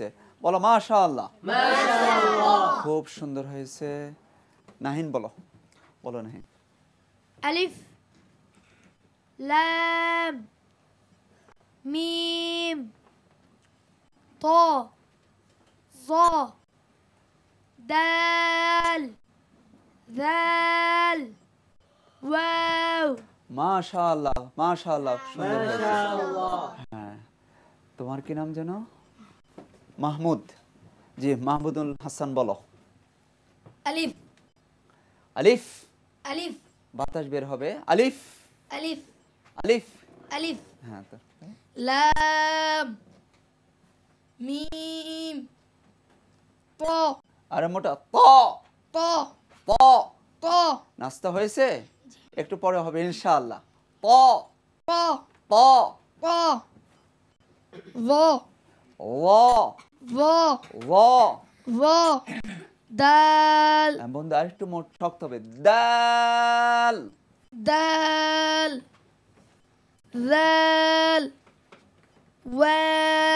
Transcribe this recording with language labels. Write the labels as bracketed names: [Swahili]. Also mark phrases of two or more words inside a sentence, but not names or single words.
[Bangla] বলো মাশাআল্লাহ। মাশাআল্লাহ, খুব সুন্দর হয়েছে। নাহিন বলো। বলো নাহিন। আলিফ লাম মিম ত জ দাল দাল ওয়াও। মাশাআল্লাহ মাশাআল্লাহ, সুন্দর হয়েছে। হ্যাঁ, তোমার কি নাম যেন? মাহমুদ। জি, মাহমুদুল হাসান বলো। আলিফ আলিফ, আলিফ বাতাস বের হবে। আলিফ আলিফ আলিফ। আলিফ হ্যাঁ, তো লাম মিম ত আরে মোটা ত ত ত। ত নাস্তা হয়েছে? একটু পরে হবে ইনশাআল্লাহ। ত ত ত ত ভ ও ভ ও। ভ দাল বন্ধু আরেকটু মোট শক্ত হবে। দাল দাল দাল ওয়াও